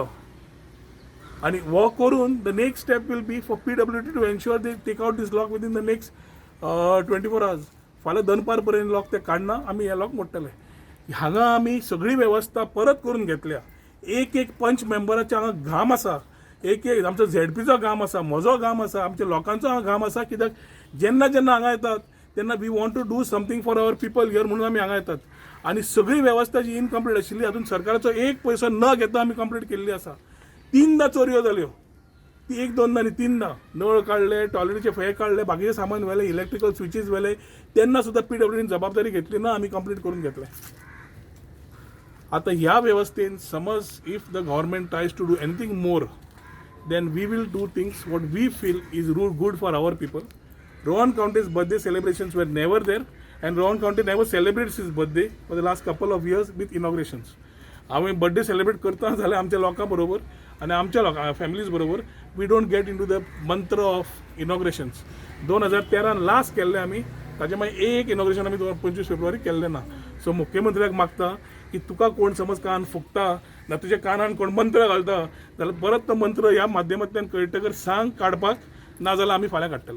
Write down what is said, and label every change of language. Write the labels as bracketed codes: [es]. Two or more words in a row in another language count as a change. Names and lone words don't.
[kok] आणि वो करून [en] the next step will be for PWD to ensure they take out this lock within the next 24 hours. [kok] फाल्यां दनपार पर्यंत लॉक ते काडना, आमी हे लॉक मोडटले. हांगा आमी सगळी वेवस्था परत करून घेतल्या. एक एक पंच मेंबराचे हांगा घाम आसा, एक एक आमचो ZPचो घाम आसा, म्हजो घाम आसा, आमच्या लोकांचो हांगा घाम आसा. कित्याक जेन्ना जेन्ना हांगा येतात तेन्ना [en] we want to do something for our people here [kok] म्हणून आमी हांगा येतात. आनी सगळी वेवस्था जी इनकम्प्लीट आशिल्ली हातून सरकाराचो एक पयसो न घेता आमी कंप्लीट केल्ली आसा. 3दा चोरयो जाल्यो, ती 1-2दा न्ही 3दा. नळ काडले, टॉयलेटीचे फळे काडले, बाकीचे सामान व्हेले, [en] electrical switches [kok] व्हेले, तेन्ना सुद्दां PWDन जबाबदारी घेतली ना, आमी कंप्लीट करून घेतले. आता ह्या वेवस्थेन समज [en] if the government tries to do anything more, then we will do things what we feel is good for our people. Rohan County's birthday celebrations were never there, and Rohan County never celebrates his birthday for the last couple of years with inaugurations. [kok] आम्ही [en] birthday celebrate [kok] करता जाल्यार आमच्या लोकां बरोबर आनी आमच्या लोकां फॅमिलीज बरोबर [en] we don't get into the mantra of inaugurations. [kok] 2013 लास्ट केल्ले आमी, ताजे मागीर एक इनॉग्रेशन आमी 25 फेब्रुवारी केल्लें ना. सो मुख्यमंत्र्याक मागता की तुका कोण समज कान फुकता ना तुज्या कानान कोण मंत्र घालता जाल्यार परत तो मंत्र ह्या माध्यमांतल्यान कळटकर सांग काडपाक, ना जाल्यार आमी फाल्यां काडटले.